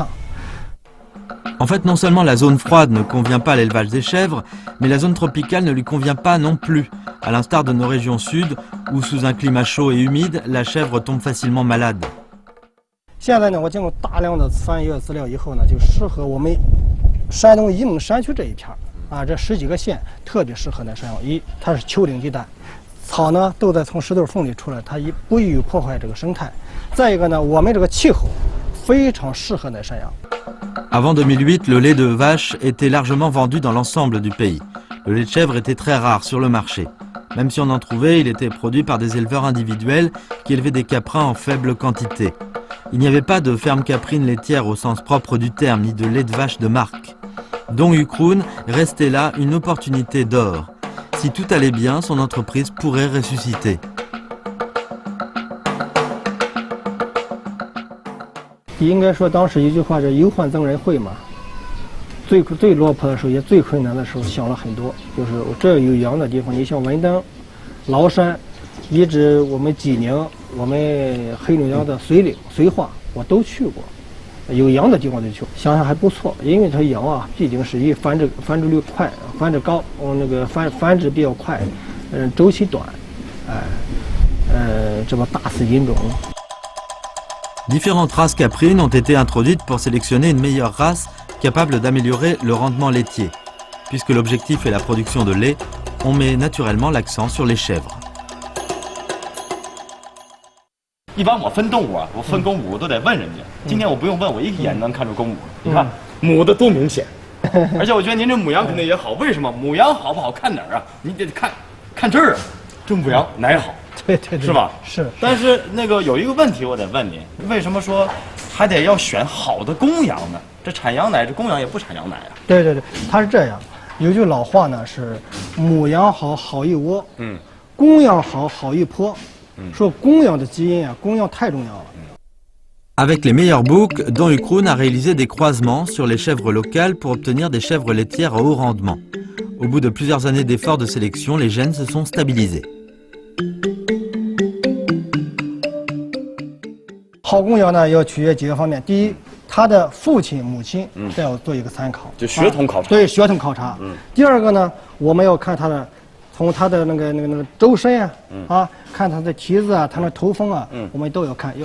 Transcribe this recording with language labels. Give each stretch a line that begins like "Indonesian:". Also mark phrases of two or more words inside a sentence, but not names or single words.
French: En fait, non seulement la zone froide ne convient pas à l'élevage des chèvres, mais la zone tropicale ne lui convient pas non plus, à l'instar de nos régions sud, où sous un climat chaud et humide, la chèvre tombe facilement malade.
Chinese: 现在呢，我经过大量的翻阅资料以后呢，就适合我们山东沂蒙山区这一片啊，这10几个县特别适合那山羊。它是丘陵地带，草呢都在从石头缝里出来，它不易于破坏这个生态。再一个呢，我们这个气候非常适合那山羊。
French: Avant 2008, le lait de vache était largement vendu dans l'ensemble du pays. Le lait de chèvre était très rare sur le marché. Même si on en trouvait, il était produit par des éleveurs individuels qui élevaient des caprins en faible quantité. Il n'y avait pas de ferme caprine laitière au sens propre du terme, ni de lait de vache de marque. Don Ukroun restait là une opportunité d'or. Si tout allait bien, son entreprise pourrait ressusciter.
Chinese: 应该说，当时一句话是"忧患增人慧"嘛。最落魄的时候，也最困难的时候，想了很多。就是这有羊的地方，你像文登、崂山，一直我们济宁、我们黑龙江的绥岭、绥化，我都去过。有羊的地方就去，想想还不错。因为它羊啊，毕竟是繁殖率快，繁殖高，那个繁殖比较快，周期短，这么大肆引种。
French: Différentes races caprines ont été introduites pour sélectionner une meilleure race capable d'améliorer le rendement laitier. Puisque l'objectif est la production de lait, on met naturellement l'accent sur les chèvres.
Chinese: 一般我分动物啊，我分公母我都得问人家。今天我不用问，我一眼能看出公母。你看母的多明显，而且我觉得您这母羊肯定也好。为什么母羊好不好看哪儿啊？你得看这儿啊，这母羊奶好。对，是吧？是。但是那个有一个问题，我得问您，为什么说还得要选好的公羊呢？这产羊奶，这公羊也不产羊奶啊。对，它是这样。有句老话呢是"母羊好，好一窝； 供养好好一坡，说供养的基因啊，供养太重要了。
French: Avec les meilleurs boucs, Don Ukroon a réalisé des croisements sur les chèvres locales pour obtenir des chèvres laitières à haut rendement. Au bout de plusieurs années d'efforts de sélection, les gènes se sont stabilisés.
Chinese: 好供养呢，要取决几个方面。第一，他的父亲、母亲都要做一个参考，就血统考察。对，血统考察。第二个呢，我们要看他的，从他的那个周身啊，看他的蹄子啊，他的头风啊，我们都要看。